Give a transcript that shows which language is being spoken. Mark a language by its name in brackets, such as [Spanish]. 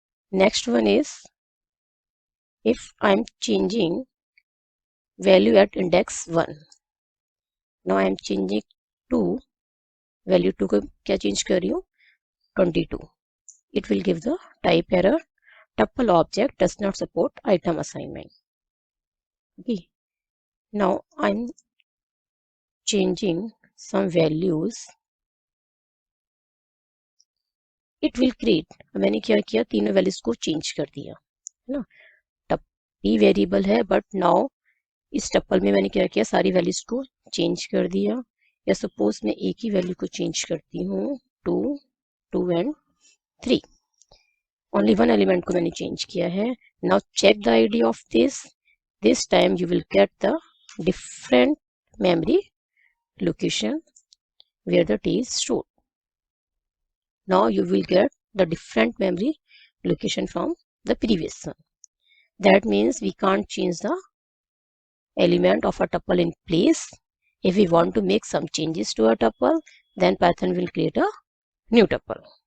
[English] Next one is, if I'm changing value at index 1, now I'm changing 2, value 2 [Hindi] को क्या change कर रही हूँ [English] 22, it will give the type error, tuple object does not support item assignment. Okay, now I'm changing some values, it will create, [Hindi] मैंने क्या किया तीनों values को change कर दिया है ना, p वेरिएबल है बट नाउ इस टप्पल में मैंने क्या किया सारी वैल्यूज को चेंज कर दिया, या सपोज मैं एक ही वैल्यू को चेंज करती हूँ 2, 2 एंड 3, ओनली वन एलिमेंट को मैंने चेंज किया है. [English] Now check the ID of this time you will get the different memory location where the t is stored. Now you will get the different memory location from the previous one. That means we can't change the element of a tuple in place. If we want to make some changes to a tuple, then Python will create a new tuple.